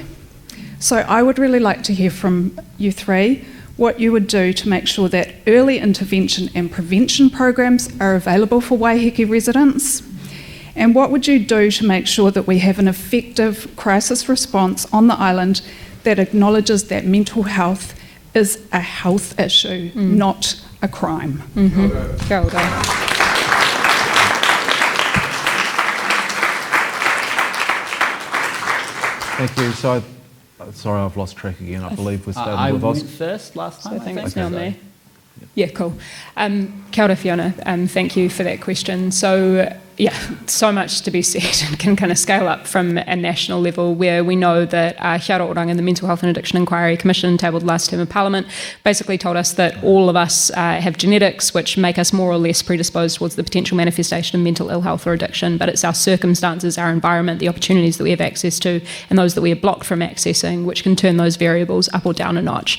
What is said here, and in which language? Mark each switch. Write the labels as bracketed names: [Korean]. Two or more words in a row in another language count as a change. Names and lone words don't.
[English] So I would really like to hear from you three what you would do to make sure that early intervention and prevention programs are available for Waiheke residents. And what would you do to make sure that we have an effective crisis response on the island that acknowledges that mental health is a health issue, not a crime? [Māori] Kia ora. [English] Thank you. So, sorry, I've lost track again. I believe we started I with went Oscar. first last time. I think it's now me. Yeah, cool. [Māori] Kia ora, [English] Fiona. Thank you for that question. So so much to be said and can kind of scale up from a national level, where we know that Kia Oranga, the Mental Health and Addiction Inquiry Commission, tabled last term of Parliament, basically told us that all of us have genetics which make us more or less predisposed towards the potential manifestation of mental ill health or addiction, but it's our circumstances, our environment, the opportunities that we have access to, and those that we are blocked from accessing, which can turn those variables up or down a notch.